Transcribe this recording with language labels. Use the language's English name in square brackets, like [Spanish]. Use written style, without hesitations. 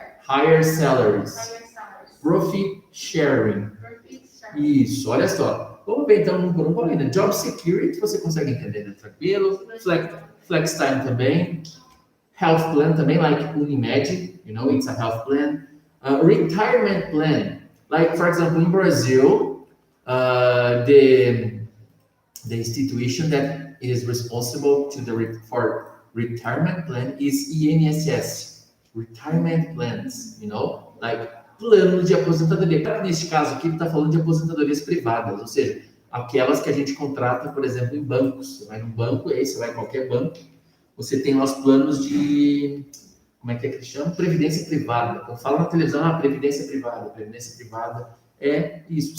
[English] higher salaries, profit sharing. [Portuguese] Isso, olha só. Vamos ver então um por um, Paulina. Job security, você consegue entender, né? Tranquilo. Flex time também. [English] Health plan [Portuguese] também, [English] like Unimed, you know, it's a health plan. Retirement plan, like for example, in Brazil, the institution that is responsible for retirement plan is INSS, retirement plans, you know, like [Portuguese] plano de aposentadoria. Neste caso aqui, ele está falando de aposentadorias privadas, ou seja, aquelas que a gente contrata, por exemplo, em bancos. Você vai num banco, aí você vai em qualquer banco, você tem lá os planos de, como é que eles chamam? Previdência privada. Quando fala na televisão, previdência privada. Previdência privada é isso.